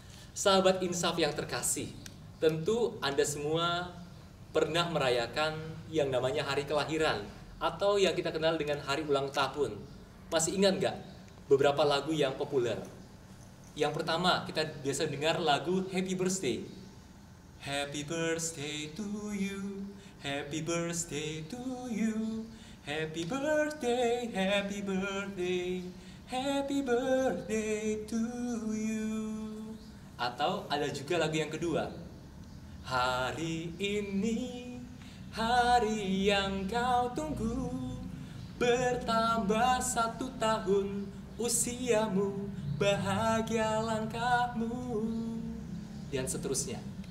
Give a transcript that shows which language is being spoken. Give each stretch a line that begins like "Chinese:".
Indonesian: Sahabat Insaf yang terkasih, tentu Anda semua pernah merayakan yang namanya hari kelahiran atau yang kita kenal dengan hari ulang tahun. Masih ingat nggak beberapa lagu yang populer? Yang pertama, kita biasa dengar lagu Happy Birthday.
English: Happy birthday to you, happy birthday to you, happy birthday, happy birthday, happy birthday to you.
Indonesian: Atau ada juga lagu yang kedua. Hari ini, hari yang kau tunggu, bertambah 1 tahun usiamu, bahagia langkahmu, dan seterusnya.